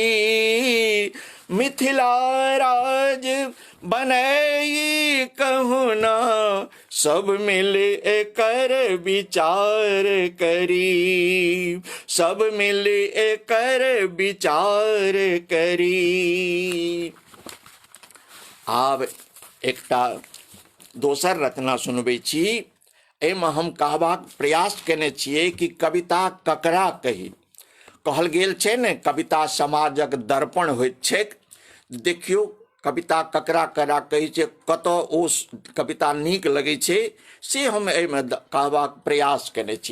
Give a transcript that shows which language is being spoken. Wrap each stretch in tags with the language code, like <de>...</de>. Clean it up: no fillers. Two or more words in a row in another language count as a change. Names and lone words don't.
<mai>मिथिला राज बनई कहूँ ना, सब मिल एकर विचार करी। सब मिल एकर विचार करी। आब एकटा दोसर रचना सुनबै छी। एहिमे हम कहबाक प्रयास केने छियै कि कविता ककरा कही। कहल गेल छै ने, कविता समाजक दर्पण होइत छैक। देखियौ कविता ककरा ककरा कहै छै, कतऽ ओ कविता नीक लगै छै, से हम एहिमे कहबाक प्रयास केने छियै।</mai>